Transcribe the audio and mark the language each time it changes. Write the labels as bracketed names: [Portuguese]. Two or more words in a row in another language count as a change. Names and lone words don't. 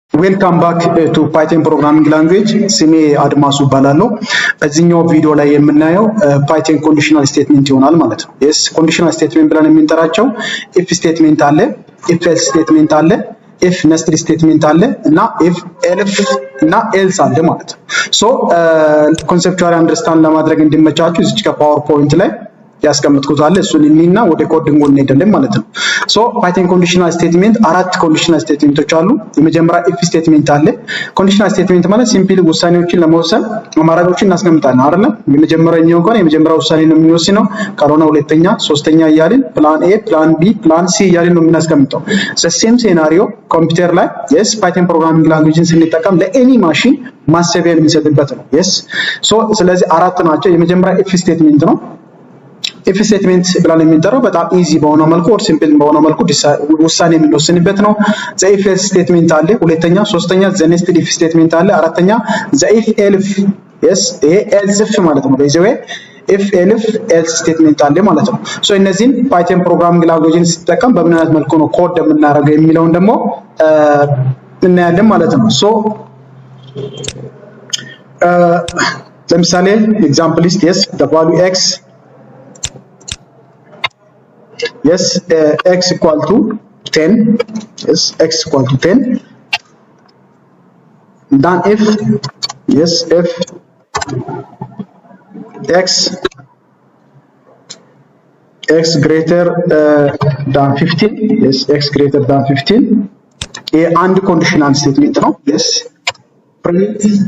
[English] Welcome back to Python programming language. [Amharic] ስሜ አድማሱ እባላለሁ። በዚህኛው ቪዲዮ ላይ የምናየው [English] Python conditional statement [Amharic] ይሆናል ማለት ነው። [English] yes conditional statement [Amharic] ብለን የምንጠራቸው [English] if statement [Amharic] አለ፣ [English] if else statement [Amharic] አለ፣ [English] if nested statement [Amharic] አለ እና [English] if elif [Amharic] እና else አለ ማለት ነው። [English] so conceptually understand [Amharic] ለማድረግ እንዲመቻችሁ እዚህ ከፓወርፖይንት ላይ ያስቀምጥኩት አለ እሱን እንይና ወደ ኮዲንግ እንሄዳለን ማለት ነው። [English] so Python conditional statement [Amharic] አራት [English] conditional statements [Amharic] አሉ። የመጀመሪያ [English] if statement [Amharic] አለ። [English] conditional statement [Amharic] ማለት ሲምፕሊ ውሳኔዎችን ለመወሰን አማራጮችን እናስቀምጣለን አይደል? የመጀመሪያው እንኳን የመጀመሪያው ውሳኔ ነው የሚወስነው፣ ካልሆነ ሁለተኛ፣ ሶስተኛ እያልን [English] plan A, plan B, plan C [Amharic] እያልን ነው የምናስቀምጠው። [English] same scenario computer [Amharic] ላይ [English] yes Python programming language [Amharic] ስንጠቀም [English] any machine [Amharic] ማሰቢያ የሚሰጥበት ነው። [English] yes so [Amharic] ስለዚህ አራት ናቸው። የመጀመሪያ [English] if statement [Amharic] ነው። [English] if statement [Amharic] ብለን የምንጠራው በጣም ኢዚ በሆነ መልኩ [English] or simple [Amharic] በሆነ መልኩ ውሳኔ የምንወስንበት ነው። [English] the if else statement [Amharic] አለ፣ ሁለተኛ፣ ሶስተኛ [English] the nested if statement [Amharic] አለ፣ አራተኛ [English] the if elif yes else if [Amharic] ማለት ነው። በዚህ ወይ [English] if elif else statement [Amharic] አለ ማለት ነው። ሶ እነዚህን [English] Python programming language [Amharic] ሲጠቀም በምን አይነት መልኩ ነው ኮድ የምናደርገው የሚለውን ደግሞ እናያለን ማለት ነው። ሶ ለምሳሌ ኤግዛምፕል [English] is yes the value x yes x equal to 10 yes x equal to 10 then if yes if x greater than 15 yes x greater than 15 a and conditional statement no yes print